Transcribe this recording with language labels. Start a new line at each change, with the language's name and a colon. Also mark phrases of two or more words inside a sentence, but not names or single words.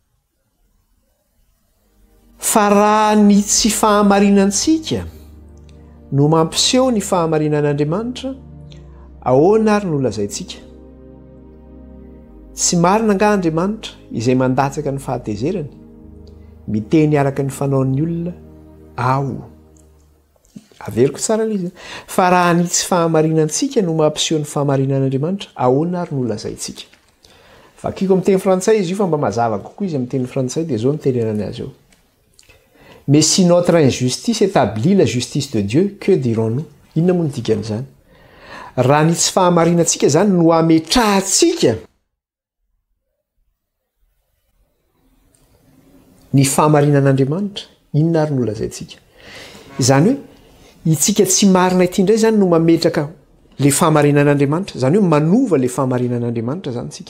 Malagasy: fa raha ny tsy fahamarinantsika no mampiseho ny fahamarinan'Andriamanitra ahoana ary no lazaintsika tsy marina nga Andriamanitra izay mandatsaka ny fahatezerany miteny araka ny fanaon'ny olona ao averiko tsara izy fa raha ny tsy fahamarinantsika no mampiseho ny fahamarinan'Andriamanitra ahoana ary no lazaintsika. Vakiko amin'ny teny frantsay izy io fa mba mazava kokoa izy amin'ny teny frantsay dia zao ny tenenany azy eo.
French: Mais si notre injustice établit la justice de Dieu, que dirons-nous?
Malagasy: Inona moa ny dikan'izany? Raha ny tsy fahamarinantsika zany no ametrahantsika ny fahamarinan'Andriamanitra, inona ary no lazaintsika? Izany hoe itsika tsy marina ity indray zany no mametraka le fahamarinan'Andriamanitra, zany hoe manova le fahamarinan'Andriamanitra zany tsika.